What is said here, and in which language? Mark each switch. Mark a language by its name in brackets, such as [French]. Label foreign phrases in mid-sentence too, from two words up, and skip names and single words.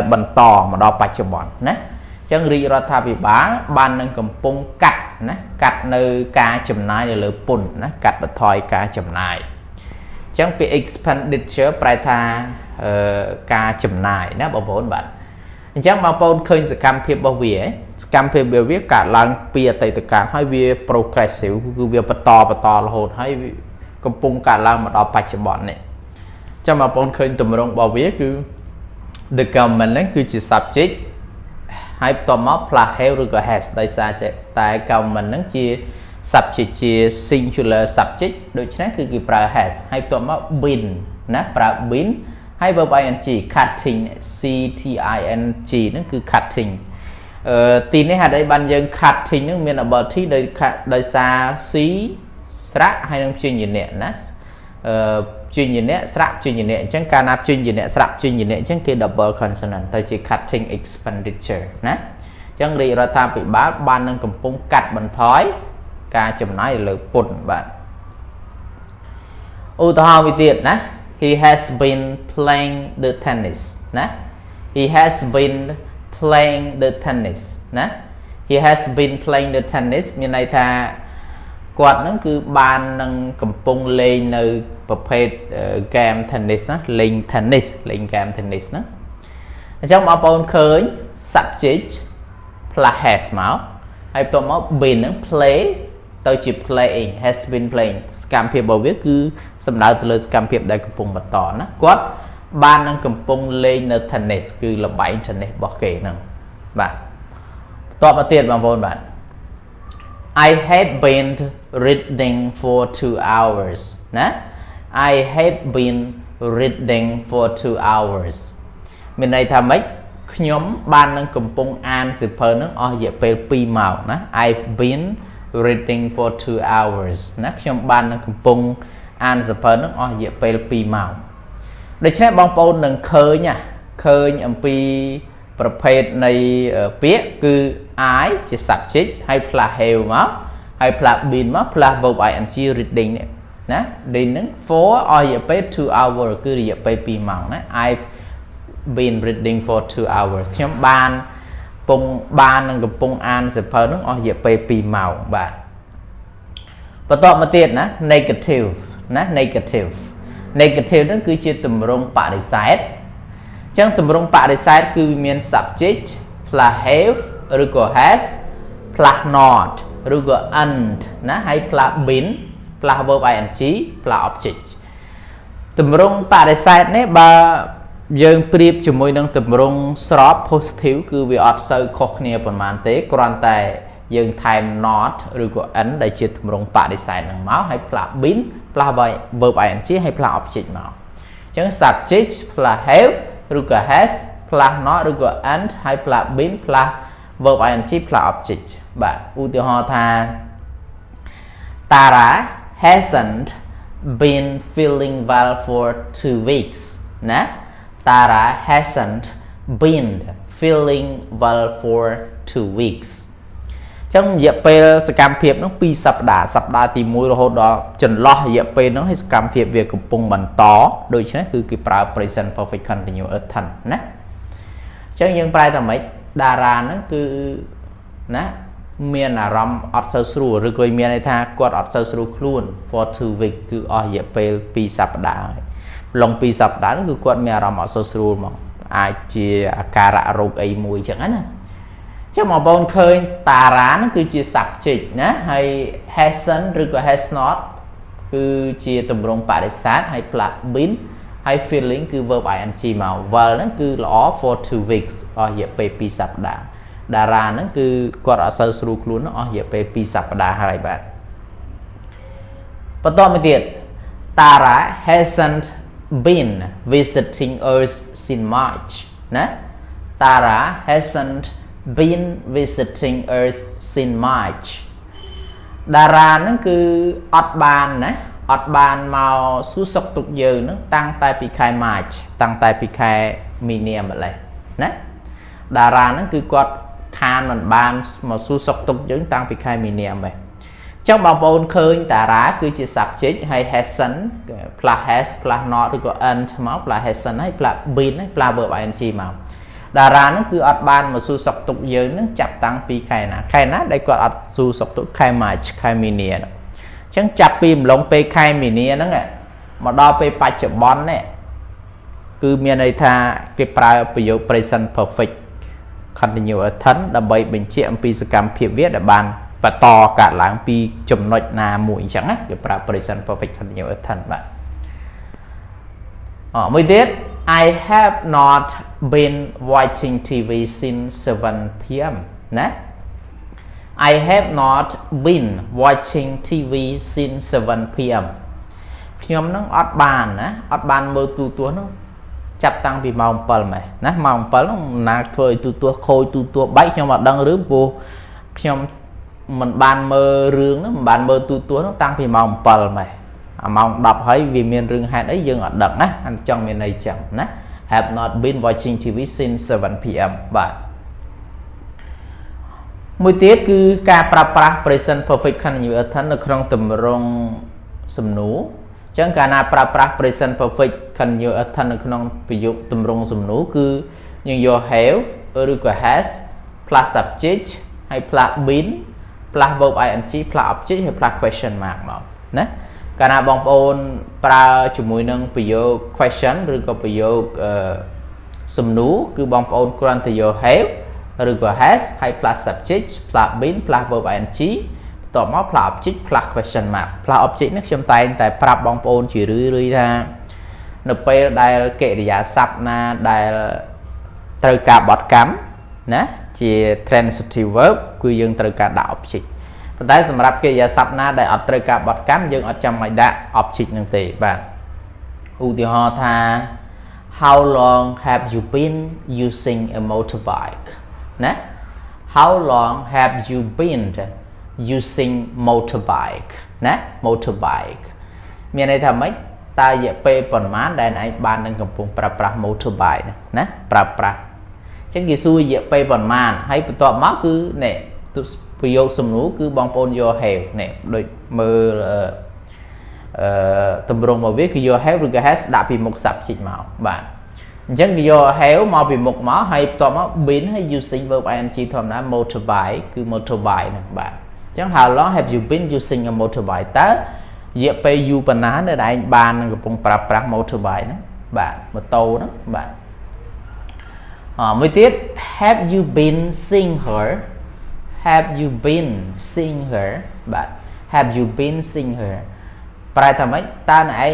[Khmer] បន្តមកដល់បច្ចុប្បន្នណាអញ្ចឹងរាជរដ្ឋាភិបាលបាននឹងកំពុងកាត់ណាកាត់នៅការចំណាយនៅលើពន្ធណាកាត់បន្ថយការចំណាយអញ្ចឹងពាក្យ expenditure ប្រែថាការចំណាយណាបងប្អូនបាទអញ្ចឹងបងប្អូនឃើញសកម្មភាពរបស់វាសកម្មភាពរបស់វាកើតឡើងពីអតីតកាលហើយវា progressive គឺវាបន្តរហូតហើយកំពុងកើតឡើងមកដល់បច្ចុប្បន្ននេះអញ្ចឹងបងប្អូនឃើញទម្រង់របស់វាគឺ [English] the government [Khmer] ហ្នឹងគឺជា subjectហើយបន្ទាប់មក [English] plus have [Khmer] ឬក៏ has ដោយសារតែ government ហ្នឹងជា subject ជា [English] singular subject [Khmer] ដូច្នេះគឺគេប្រើ has ហើយបន្ទាប់មក been ណាប្រើ been ហើយ [English] verb ing cutting c t i n g [Khmer] ហ្នឹងគឺ cutting ទីនេះហេតុអីបានយើង cutting ហ្នឹងមាន ability ដោយសារ c ស្រៈហើយនឹងព្យញ្ជនៈណាព្យញ្ជនៈស្រៈព្យញ្ជនៈអញ្ចឹងកាលណាព្យញ្ជនៈស្រៈព្យញ្ជនៈអញ្ចឹងគេ [English] double consonant [Khmer] ទៅជា [English] cutting expenditure [Khmer] ណាអញ្ចឹងរាជរដ្ឋាភិបាលបាននឹងកំពុងកាត់បន្ថយការចំណាយលើពន្ធបាទ ឧទាហរណ៍មួយទៀតណា [English] he has been playing the tennis ណា he has been playing the tennis ណា he has been playing the tennis [Khmer] មានន័យថាគាត់នឹងគឺបាននឹងកំពុងលេងនៅប្រភេទ [English] game tennis [Khmer] ណាលេង tennis លេង [English] game tennis [Khmer] ណាអញ្ចឹងបងប្អូនឃើញ [English] subject plus has [Khmer] មកហើយបន្ទាប់មក been នឹង play ទៅជា [English] playing has been playing [Khmer] សកម្មភាពរបស់វាគឺសំដៅទៅលើសកម្មភាពដែលកំពុងបន្តណា គាត់បាននឹងកំពុងលេងនៅ tennis គឺល្បែង tennis របស់គេហ្នឹងបាទតបមកទៀតបងប្អូនបាទ [English] I have been reading for 2 hours [Khmer] ណា [English] I have been reading for 2 hours [Khmer] មានន័យថាម៉េចខ្ញុំបាននឹងកំពុងអានសៀវភៅហ្នឹងអស់រយៈពេល2ម៉ោងណា [English] I've been reading for 2 hours [Khmer] ណាខ្ញុំបាននឹងកំ ពុងអានសៀវភៅហ្នឹងអស់រយៈពេល2ម៉ោងដូច្នេះបងប្អូននឹងឃើញអំពីប្រភេទនៃពាក្យគឺ I ជា subject ហើយ [English] plus have [Khmer] មកហើយ [English] plus been [Khmer] មក [English] plus verb ing reading [Khmer] នេះណា reading ហ្នឹង for អស់រយៈ ពេល2 hour គឺរយៈពេល2ម៉ោងណា [English] I've been reading for 2 hours [Khmer] ខ្ញុំបាននឹងកំពុងអានសៀវភៅហ្នឹងអស់រយៈពេល2ម៉ោងបាទបន្តមកទៀតណា negative ណា negative ហ្នឹង គឺជាទម្រង់បដិសេធអញ្ចឹងទម្រង់បដិសេធគឺមាន [English] subject plus have [Khmer] ឬក៏ [English] has plus not [Khmer] ឬក៏ and ណា ហើយ [English] plus been plus verb ing plus object [Khmer] ទម្រង់បដិសេធនេះបើយើងប្រៀបជាមួយនឹងទម្រង់ស្រប positive គឺវាអត់សូវខុសគ្នាប៉ុន្មានទេគ្រាន់តែយើងថែម not ឬក៏ and ដែលជាទម្រង់បដិសេធនឹងមកហើយ [English] plus been plus verb ing [Khmer] ហើយ [English] plus object [Khmer] មកអញ្ចឹង [English] subject plus have [Khmer] ឬក៏ [English] has plus not [Khmer] ឬក៏ and ហើយ [English] plus been plus verb ing plus object [Khmer] បាទឧទាហរណ៍ថា [English] Tara hasn't been feeling well for 2 weeks [Khmer] ណា [English] Tara hasn't been feeling well for 2 weeks [Khmer] ចឹងរយៈពេលសកម្មភាពនោះ2សប្តាហ៍ទី1រហូតដល់ចន្លោះរយៈពេលនោះហើយសកម្មភាពវាកំ ពុងបន្តដូច្នេះគឺគេប្រើ [English] present perfect continuous tense [Khmer] ណាចឹងយើងប្រែថាម៉េចតារាហ្នឹងគឺណាមានអារម្មណ៍អត់សូវស្រួលឬក៏ មានន័យថាគាត់អត់សូវស្រួលខ្លួន [English] for 2 weeks [Khmer] គឺអស់រយៈពេល2សប្តាហ៍ហើយឡង2សប្តាហ៍គឺគាត់មានអារម្មណ៍អ ត់សូវស្រួលមកអាចជាអាការៈរោគអីមួយចឹងណាចឹងបងប្អូនឃើញតារាហ្នឹងគឺជា subject ណាហើយ hasn't ឬក៏ [English] has not [Khmer] គឺជាទម្រង់បដិសេធហើយ [English] plus been [Khmer] ហើយ feeling គឺ [English] verb ing [Khmer] មក well ហ្នឹងគឺល្អ [English] for 2 weeks [Khmer] អស់រយៈពេល2សប្តាហ៍តារាហ្នឹងគឺគាត់អត់សូវស្រួលខ្លួនអស់រយៈពេល2សប្តាហ៍ហើយបាទ បន្តមកទៀត [English] Tara hasn't been visiting us since March [Khmer] ណា [English] Tara hasn't been visiting us since March [Khmer] តារាហ្នឹងគឺអត់បានមកសួរសុខទុក្ខយើងហ្នឹងតាំងតែពីខែ March តាំងតែពីខែមីនាម្លេះណាតារា ហ្នឹងគឺគាត់ខានមិនបានមកសួរសុខទុក្ខយើងតាំងពីខែមីនាម្លេះចឹងបងប្អូនឃើញតារាគឺជា subject ហើយ [English] hasn't plus has plus not [Khmer] ឬក៏ and មក [English] plus hasn't [Khmer] ហើយ [English] plus been [Khmer] ហើយ [English] plus verb ing [Khmer] មកតារាហ្នឹងគឺអត់បានមកសួរសុខទុក្ខយើងហ្នឹងចាប់តាំងពី ខែណាដែលគាត់អត់សួរសុខទុក្ខខែ March ខែមីនាអញ្ចឹងចាប់ពីម្លងពេលខែមីនាហ្នឹងមកដល់ពេលបច្ចុប្បន្ននេះគឺមានន័យថាគេប្រើប្រយោគ [English] present perfect continuous tense [Khmer] ដើម្បីបញ្ជាក់អំពីសកម្មភាពវាដែលបានបន្តកើតឡើងពីចំណុចណាមួយអញ្ចឹងណាគេប្រើ [English] present perfect continuous tense [Khmer] បាទមួយទៀត [English] I have not been watching TV since 7 p.m. ណា I have not been watching TV since 7 p.m. [Khmer] ខ្ញុំនឹងអត់បានមើលទូរទស្សន៍នោះចាប់តាំងពីម៉ោង7ម៉េះណាម៉ោង7នោះណាធ្វើឲ្យទូរទស្សន៍ខូចទូរទស្សន៍បែកខ្ញុំអត់ដឹងរឿងព្រោះខ្ញុំមិនបានមើលរឿងហ្នឹងមិនបានមើលទូរទស្សន៍នោះតាំងពីម៉ោង7ម៉េះអាម៉ោង10ហើយវាមានរឿងហេតុអីយើងអត់ដឹងណាអញ្ចឹងមានន័យចឹងណា [English] have not been watching TV since 7 p.m. [Khmer] បាទមួយទៀតគឺការប្រើប្រាស់ [English] present perfect continuous tense [Khmer] នៅក្នុងទម្រង់សំណួរអញ្ចឹងកាលណាប្រើប្រាស់ [English] present perfect continuous tense [Khmer] នៅក្នុងប្រយោគទម្រង់សំណួរគឺយើងយក have ឬក៏ [English] has plus subject [Khmer] ហើយ [English] plus been plus verb ing plus object [Khmer] ហើយ [English] plus question [Khmer] mark មកណាកាលណាបងប្អូនប្រើជាមួយនឹងប្រយោគ question ឬក៏ប្រយោគសំណួរគឺបងប្អូនគ្រាន់តែយក have ឬក៏ has ហើយ [English] plus subject plus been plus verb ing [Khmer] បន្តមកផ្លាស់ object ផ្លាស់ [English] question mark [Khmer] ផ្លាស់ object នេះខ្ញុំតែងតែប្រាប់បងប្អូនជារឿយៗថានៅពេលដែលកិរិយាសព្ទណាដែលត្រូវការបត់ កម្មណាជា [English] transitive verb [Khmer] គឺយើងត្រូវការដាក់ object ប៉ុន្តែសម្រាប់កិរិយាសព្ទណាដែលអត់ត្រូវការបត់កម្ម យើងអត់ចាំបាច់ដាក់ object នឹងទេបាទឧទាហរណ៍ថា [English] How long have you been using a motorbike [Khmer] ណា [English] How long have you been using motorbike [Khmer] ណា motorbike មានន័យថាម៉េចតើរយៈពេលប៉ុន្មានដែលឯងបាននឹងកំពុងប្រើប្រាស់ motorbike ណាប្រើប្រាស់អញ្ចឹងគេសួររយៈពេលប៉ុន្មានហើយបន្ទាប់មកគឺនេះប្រយោគសំណួរគឺបងប្អូនយក have នេះដូចមើល តម្រងមកវាគឺយក have ឬក៏ has ដាក់ពីមុខ subject មកបាទអញ្ចឹងគេយក have មកពីមុខមក ហើយបន្ទាប់មក been ហើយ [English] using verb ing [Khmer] ធម្មតា motorbike គឺ motorbike ហ្នឹងបាទអញ្ចឹង [English] how long have you been using a motorbike [Khmer] តើរយៈពេលយូរប៉ុណ្ណាដែលឯងបាននឹងកំពុងប្រើប្រាស់ motorbike ហ្នឹងបាទម៉ូតូហ្នឹងបាទមួយទៀត [English] have you been seeing her have you been seeing her [Khmer] បាទ [English] have you been seeing her [Khmer] ប្រែថាម៉េចតើឯង